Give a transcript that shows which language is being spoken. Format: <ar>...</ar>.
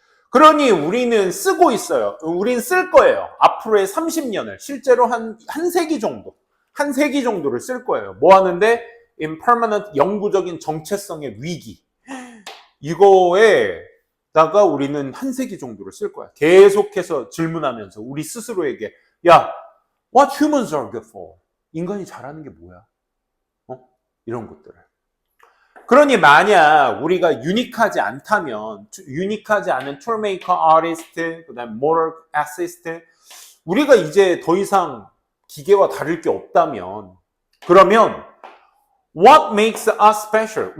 <ko>그러니 우리는 쓰고 있어요. 우린 쓸 거예요. 앞으로의 30년을 실제로 한 세기 정도를 쓸 거예요. 뭐 하는데? impermanent, 영구적인 정체성의 위기. 이거에다가 우리는 한 세기 정도를 쓸 거야. 계속해서 질문하면서 우리 스스로에게</ko> <en>what humans are good for?</en> <ko>인간이 잘하는 게 뭐야? 이런 것들을. 그러니 만약 우리가 유니크하지 않다면, 유니크하지 않은 툴메이커, 아티스트, 그다음에 모럴 애시스트, 우리가 이제 더 이상 기계와 다를 게 없다면, 그러면</ko> <en>what makes us special?</en>